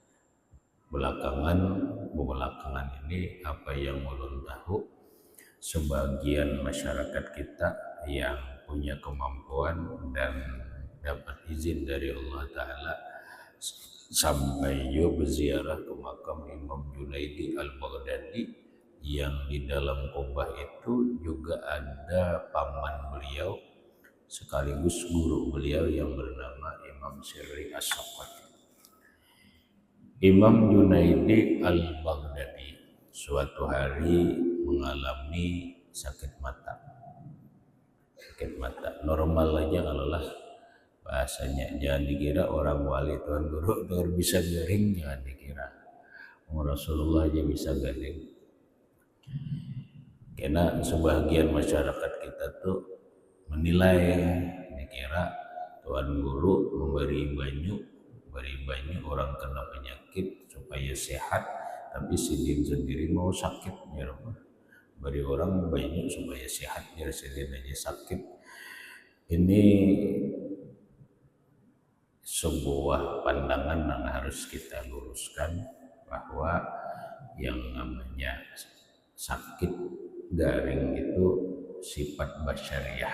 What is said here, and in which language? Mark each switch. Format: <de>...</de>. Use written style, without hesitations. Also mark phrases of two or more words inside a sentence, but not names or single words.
<id>Belakangan ini apa yang ulun tahu, sebagian masyarakat kita yang punya kemampuan dan dapat izin dari Allah Ta'ala sampai berziarah ke makam Imam Junaidi Al-Baghdadi, yang di dalam kubah itu juga ada paman beliau sekaligus guru beliau yang bernama Imam Sirri As-Saqati. Imam Junaidi Al-Baghdadi suatu hari mengalami sakit mata.</id> <bjn>Sakit mata normal aja kalau lah bahasanya, jangan dikira orang wali Tuhan guru bisa garing, jangan dikira. Rasulullah aja bisa garing. Karena sebagian masyarakat kita tuh menilai, dikira Tuhan guru memberi banyu orang kena penyakit supaya sehat, tapi sidin sendiri mau sakit, ya Allah. Beri orang banyu supaya sehat, biar sidin aja sakit.</bjn> <id>Ini sebuah pandangan yang harus kita luruskan, bahwa yang namanya sakit garing itu sifat basyariah.</id>